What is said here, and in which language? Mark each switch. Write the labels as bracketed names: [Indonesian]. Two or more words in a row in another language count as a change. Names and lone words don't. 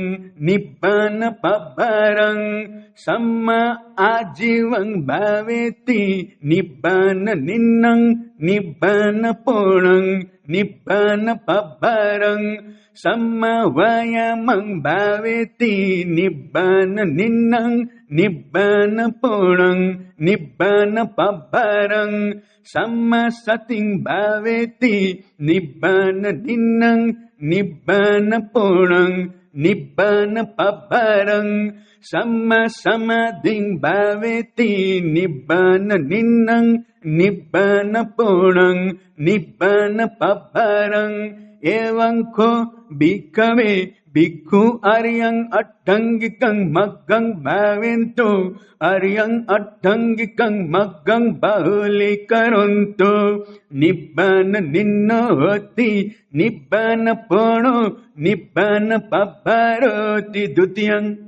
[Pali] ನಿಬ್ಬಾನ ಪಬ್ಬಾರಂ ಸಮ್ಮ ಆಜೀವಂ ಭಾವೇತಿ ನಿಬ್ಬಾನ ನಿನ್ನಂ ನಿಬ್ಬಾನ ಪೋಣಂ ನಿಬ್ಬಾನ ಪಬ್ಬಾರಂ ಸಮ್ಮ ವಾಯಾಮಂ ಭಾವೇತಿ ನಿಬ್ಬಾನ ನಿನ್ನಂ ನಿಬ್ಬಾನ ಪೋಣಂ ನಿಬ್ಬಾನ ಪಬ್ಬಾರಂ ಸಮ್ಮ ಸತಿಂ ಭಾವೇತಿ ನಿಬ್ಬಾನ ನಿನ್ನಂ ನಿಬ್ಬಾನ ಪೋಣಂ nibbana pabbarang samma samadhing bhaveti nibbana ninnang nibbana punang nibbana pabbarang evam ko bhikkhave भिक्खु अर्यं अट्टंगिकं मग्गं भावेन्तु अर्यं अट्टंगिकं मग्गं बाहुलीकरोन्तु निब्बान निन्नो होति निब्बान पूर्णो निब्बान पब्बारोति द्वितीयं